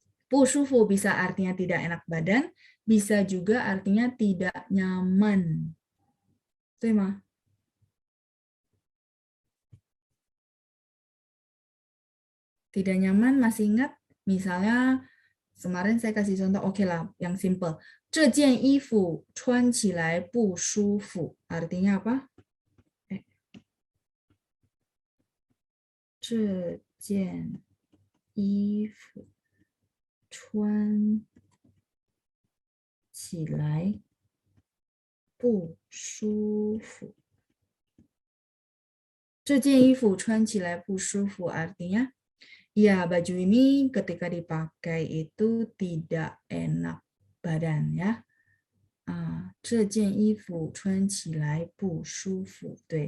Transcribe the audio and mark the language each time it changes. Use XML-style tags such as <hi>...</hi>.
<id>不舒服 bisa artinya tidak enak badan, bisa juga artinya tidak nyaman. Betul mah? Tidak nyaman, masih ingat? Misalnya kemarin saya kasih contoh, oke lah, yang simple.</id> <zh>这件衣服穿起来不舒服.</zh> <id>Artinya apa?</id> <zh>这件衣服穿起来不舒服. 这件衣服穿起来不舒服</zh> <id>artinya ya baju ini ketika dipakai itu tidak enak badan ya.</id> <zh>这件衣服穿起来不舒服.</zh>